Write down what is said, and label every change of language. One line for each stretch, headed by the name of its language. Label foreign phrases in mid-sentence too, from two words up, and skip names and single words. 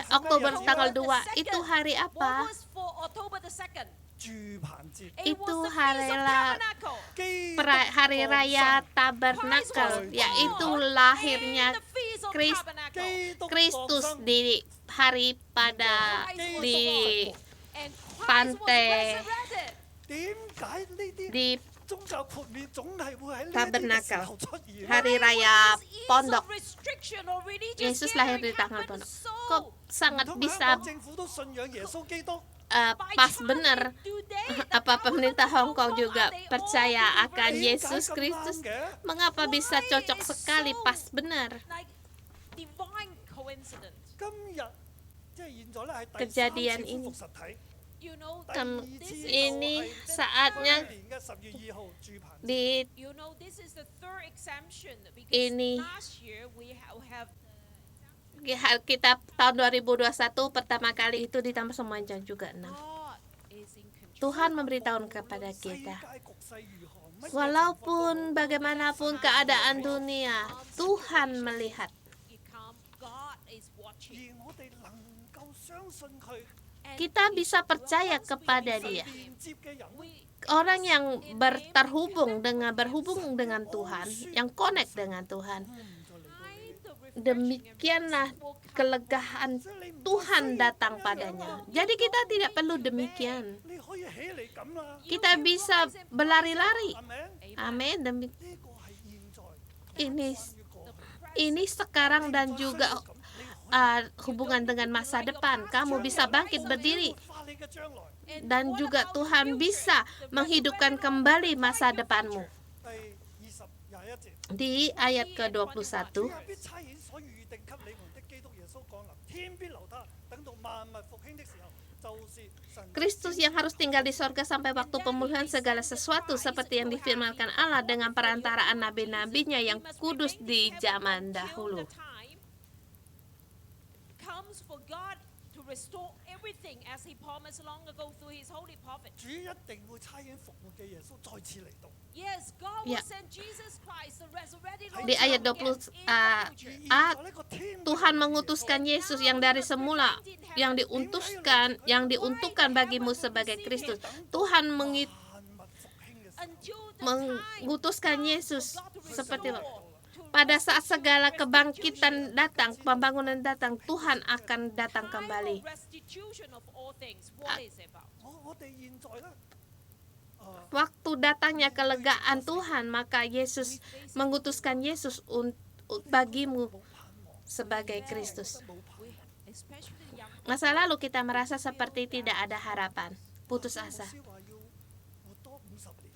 Indonesian: Oktober
English: October
Indonesian: tanggal
English: the
Indonesian: 2
English: 2nd?
Indonesian: itu hari
English: What
Indonesian: apa?
English: was for October the 2nd?
Cantonese: 住棚節，
English: It
Indonesian: Itu
English: was the
Indonesian: hari
English: Feast of la- Tabernacle.
Cantonese: 基督
Indonesian: Hari
Cantonese: 降
Indonesian: Raya
Cantonese: 生
Indonesian: Tabernakel,
English: Christ was
Indonesian: yaitu
English: born
Indonesian: lahirnya
English: in the Feast of
Indonesian: Christ-
English: Tabernacle.
Cantonese: 基督降
Indonesian: Kristus
Cantonese: 生
Indonesian: di hari pada
English: Christ was
Indonesian: di
English: born. And Christ was
Indonesian: Pantai.
English: resurrected.
Cantonese: 點解呢啲
Indonesian: di
Cantonese: 宗教豁免總係會喺呢啲嘅時
Indonesian: Tabernakel.
Cantonese: 候出現？
Indonesian: Hari
English: Why
Indonesian: Raya
English: would this ease
Indonesian: Pondok.
English: of restriction or religious
Indonesian: Yesus lahir di
English: gathering
Indonesian: tanggal
English: happen
Indonesian: Pondok.
English: so
Indonesian: Kok
Cantonese: 唔
Indonesian: sangat
Cantonese: 通
Indonesian: bisa
Cantonese: 香港政府都信仰耶穌基督？
English: by
Indonesian: pas
English: trying
Indonesian: benar
English: today, the
Indonesian: apa
English: powers
Indonesian: pemerintah
English: of Hong Kong
Indonesian: Kong juga
English: are they all
Indonesian: percaya
English: universal?
Indonesian: akan
Cantonese: 點解
Indonesian: Yesus
Cantonese: 咁啱
Indonesian: Kristus?
Cantonese: 嘅？
Indonesian: Mengapa bisa
English: Why
Indonesian: cocok
English: is
Indonesian: sekali
English: so-
Indonesian: pas benar?
English: Like divine coincidence.
Cantonese: 今日即係現在咧係第三次
Indonesian: Kejadian
Cantonese: 恢
Indonesian: ini.
Cantonese: 復實體，
English: You know,
Cantonese: 第二次
Indonesian: ini
Cantonese: 就係
Indonesian: saatnya
Cantonese: 去年嘅10月2號住棚節。
Indonesian: di
English: you know, this is the third exemption because
Indonesian: Ini.
English: last year we have
Indonesian: kita tahun 2021 pertama kali itu ditambah semuanya juga 6.
English: God is in control.
Indonesian: Tuhan memberitahu kepada
Cantonese: 世
Indonesian: kita,
Cantonese: 界局勢如何，乜嘢情況都好
Indonesian: walaupun bagaimanapun keadaan dunia, Tuhan melihat.
English: You come, God is
Cantonese: 而
English: watching.
Cantonese: 我哋能夠相信佢
English: And
Indonesian: Kita
English: if
Indonesian: bisa percaya
English: once we
Indonesian: kepada
English: believe
Indonesian: Dia.
Cantonese: 連接嘅人，
English: we
Indonesian: Orang yang berhubung dengan Tuhan, yang connect dengan Tuhan,
English: find the refreshing
Indonesian: demikianlah
English: and peace will come.
Indonesian: kelegaan
Cantonese: 即係你唔
Indonesian: Tuhan
Cantonese: 需要
Indonesian: datang
Cantonese: 咁樣
Indonesian: padanya.
Cantonese: 樣
Indonesian: Jadi kita tidak perlu demikian.
Cantonese: 你可以起嚟咁啦，
Indonesian: Kita bisa berlari-lari.
Cantonese: 係咪？
Indonesian: Amin.
Cantonese: 呢個係現在
Indonesian: Ini
Cantonese: 關於過去
Indonesian: ini sekarang dan juga hubungan dengan masa depan. Kamu bisa bangkit berdiri
Cantonese: 活化你嘅將來。
English: And
Indonesian: dan
English: what
Indonesian: juga
English: about
Indonesian: Tuhan
English: the
Indonesian: bisa
English: future? The
Indonesian: menghidupkan
English: resurrected
Indonesian: kembali
English: Lord
Indonesian: masa
English: will your
Indonesian: depanmu.
English: future.
Cantonese: 第21節，
Indonesian: Di ayat
Cantonese: 主
Indonesian: ke-21,
Cantonese: 啊必差遣所預定給你們的基督耶穌降臨，天必留他，等到萬物復興的時候，就是神的
Indonesian: Kristus yang harus tinggal di sorga sampai waktu pemulihan segala sesuatu seperti yang difirmankan Allah dengan perantaraan nabi-nabinya yang kudus di zaman dahulu.
English: Comes for God to restore everything as He promised long ago through His holy prophet.
Cantonese: 主一定會差遣復活嘅耶穌再次嚟到。
English: Yes, God
Indonesian: Ya.
English: will send Jesus Christ, the resurrected Lord
Indonesian: Di ayat
English: again
Indonesian: 20,
English: in the future.
Cantonese: 現在呢個天
Indonesian: Tuhan mengutuskan Yesus yang dari semula yang diuntukkan bagimu sebagai Kristus. Tuhan
Cantonese: 萬物復興嘅時候，
English: Until the
Indonesian: mengutuskan
English: time
Indonesian: Yesus
English: for God to
Indonesian: seperti
English: restore, to
Indonesian: pada saat segala
English: restitution.
Indonesian: kebangkitan datang, pembangunan datang, Tuhan akan datang
English: Time
Indonesian: kembali.
English: of restitution of all things. What is it about?
Cantonese: 我哋現在咧，
Indonesian: Waktu datangnya kelegaan Tuhan, maka Yesus mengutuskan Yesus bagimu
Cantonese: 冇盼望，
Indonesian: sebagai Kristus.
Cantonese: 冇盼
English: We, especially young
Indonesian: Masa lalu kita merasa seperti tidak ada harapan, putus
Cantonese: 牧
Indonesian: asa.
Cantonese: 師話要活多50年，